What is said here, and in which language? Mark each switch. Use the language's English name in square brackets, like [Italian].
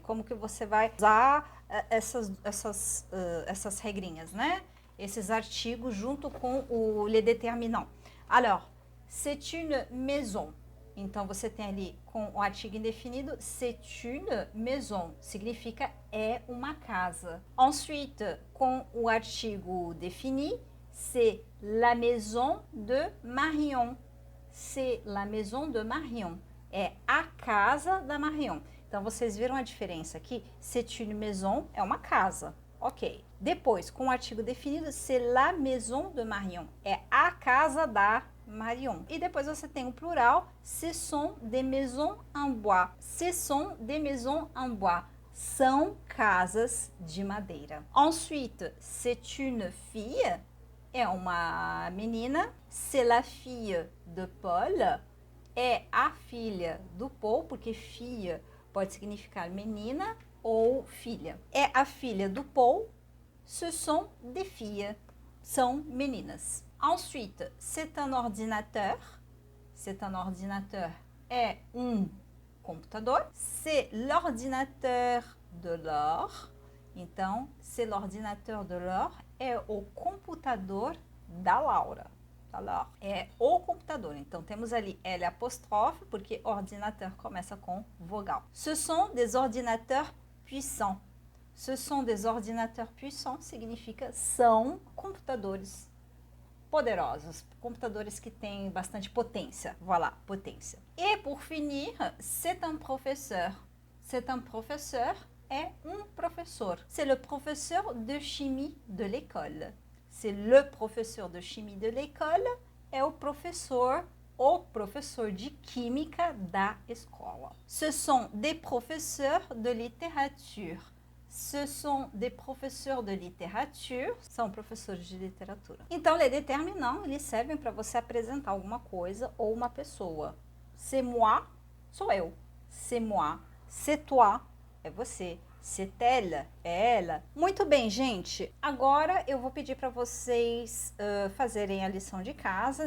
[Portuguese] Como que você vai usar essas regrinhas, né? Esses artigos junto com [French] les déterminants. Alors, c'est une maison. [Portuguese] Então, você tem ali com o artigo indefinido, [French] c'est une maison, [Portuguese] significa é uma casa. [French] Ensuite, [Portuguese] com o artigo [French] défini, c'est la maison de Marion. C'est la maison de Marion. [Portuguese] É a casa da Marion. Então, vocês viram a diferença aqui? [French] C'est une maison [Portuguese] é uma casa. Ok. Depois, com o artigo definido, [French] c'est la maison de Marion. [Portuguese] É a casa da Marion. E depois você tem o plural, [French] ce sont des maisons en bois. Ce sont des maisons en bois. [Portuguese] São casas de madeira. [French] Ensuite, c'est une fille. [Portuguese] É uma menina. [French] C'est la fille de Paul. [Portuguese] É a filha do Paul, porque filha pode significar menina ou filha. É a filha do Paul. [French] Ce sont des filles. [Portuguese] São meninas. [French] Ensuite, c'est un ordinateur. C'est un ordinateur [Portuguese] é computador. [French] C'est l'ordinateur de Laure. [Portuguese] Então, [French] c'est l'ordinateur de Laure [Portuguese] é o computador da Laura. Da Laure. É o computador. Então, temos ali L apóstrofe, porque ordinateur começa com vogal. [French] Ce sont des ordinateurs puissants. Ce sont des ordinateurs puissants [Portuguese] significa são computadores poderosos, computadores que têm bastante potência. Voilà, potência. [French] Et pour finir, c'est un professeur. C'est un professeur [Portuguese] é professeur. [French] C'est le professeur de chimie de l'école. C'est le professeur de chimie de l'école [Portuguese] é o professor de química da escola. [French] Ce sont des professeurs de littérature. Ce sont des professeurs de littérature, são professores de literatura. [Portuguese] Então, [French] les déterminants, [Portuguese] eles servem para você apresentar alguma coisa ou uma pessoa. [French] C'est moi, [Portuguese] sou eu. [French] C'est moi. C'est toi, [Portuguese] é você. [French] C'est elle, [Portuguese] é ela. Muito bem, gente. Agora eu vou pedir para vocês fazerem a lição de casa.